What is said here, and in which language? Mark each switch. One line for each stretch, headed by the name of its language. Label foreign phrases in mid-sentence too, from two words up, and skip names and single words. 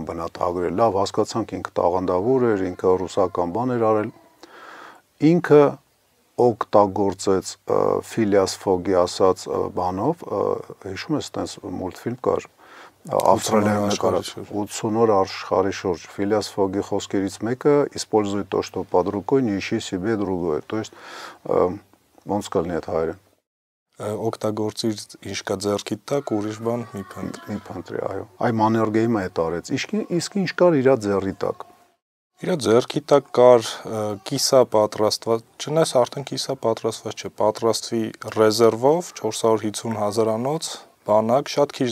Armenian: բնութագրել, լավ հասկացանք ինքը տաղանդավոր էր, ինքը ռուսական բան էր արել, ինքը օգտագործեց Phileas Fogg-ի ասած բանով, հիշում ես, տենց մուլտֆիլմ կար, Ավստրալիայում նկարած 80 օր աշխարհի շուրջ, Phileas Fogg-ի խոսքերից մեկը
Russian: «Используй то, что под рукой, не ищи себе другое», то есть
Armenian: ոնց կլինի այդ հայերեն։ Օգտագործիր ինչ կա ձեռքի տակ, ուրիշ բան մի փնտրի, այո։ Այ Mannergeim-ը այդ արեց։ Իսկ ինչ կար իր ձեռքի տակ։ Իր ձեռքի տակ կար կիսա պատրաստված, չնայած արդեն կիսա պատրաստված չէ, պատրաստվի ռեզերվով 450,000-անոց բանակ, շատ քիչ